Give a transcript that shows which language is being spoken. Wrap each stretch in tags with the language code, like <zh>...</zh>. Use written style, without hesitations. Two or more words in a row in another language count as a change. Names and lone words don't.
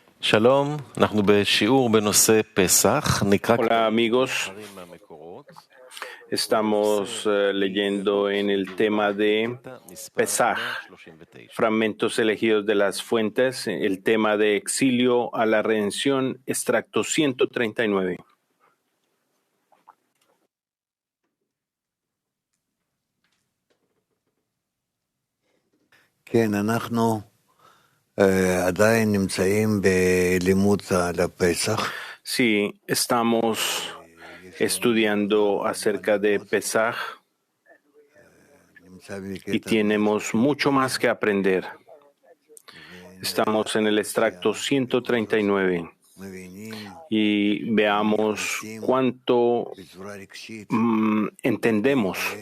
<he>שלום, אנחנו בשיעור בנושא פסח, נקרא</he> <es>Hola amigos, estamos leyendo en el tema de Pesaj, fragmentos elegidos de las fuentes, el tema de exilio a la redención, extracto 139.</es> <he>כן, אנחנו עדיין נמצאים בלימוד על הפסח.</he> <es>Sí, estamos estudiando acerca de Pesaj y tenemos mucho más que aprender. Estamos en el extracto 139 y veamos cuánto entendemos,</es>